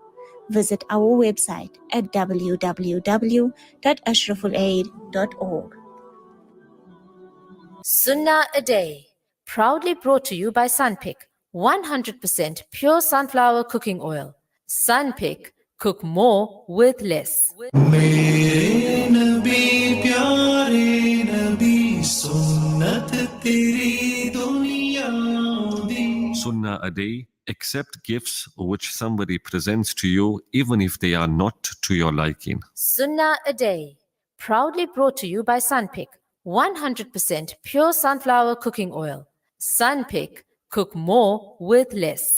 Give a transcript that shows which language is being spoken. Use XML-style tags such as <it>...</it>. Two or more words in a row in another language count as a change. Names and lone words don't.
<en>Visit our website at www.ashrafulaid.org. Sunnah a Day, proudly brought to you by Sunpick, 100% pure sunflower cooking oil. Sunpick, cook more with less.</en> <pa>ਮੇਰੇ ਨਬੀ ਪਿਆਰੇ ਨਬੀ ਸੁੰਨਤ ਤੇਰੀ ਦੁਨੀਆ ਦੀ</pa> <en>Sunnah a day, accept gifts which somebody presents to you even if they are not to your liking. Sunnah a Day, proudly brought to you by Sunpick, 100% pure sunflower cooking oil. Sunpick, cook more with less.</en>